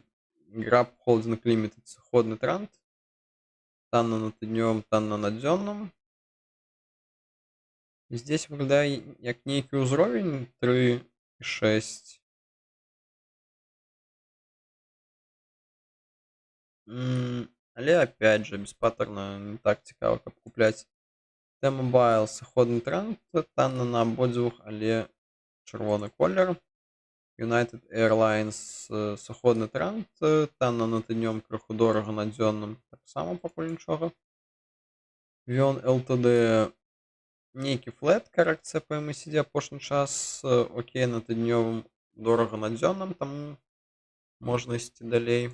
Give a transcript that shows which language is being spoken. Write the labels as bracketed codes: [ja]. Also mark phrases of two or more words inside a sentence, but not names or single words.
[be] Grab Holding Limited, сыходны тренд, танна на тыднёвым, танна на дзённым. Здесь выглядае як нейкі ўзровень 3,6. Але [ru] опять же [be] без паттерна не так цікава, каб купляць. T-Mobile, сыходны тренд, танна на абодвух, але чырвоны колер. United Airlines, сыходны тренд, танна на тыднём, крыху дорага на дзённым, таксама пакуль нічога. Vion Ltd, нейкі флэт, карэкцыя па MACD апошні час, окей на тыднёвым, дорага на дзённым, таму можна ісці далей.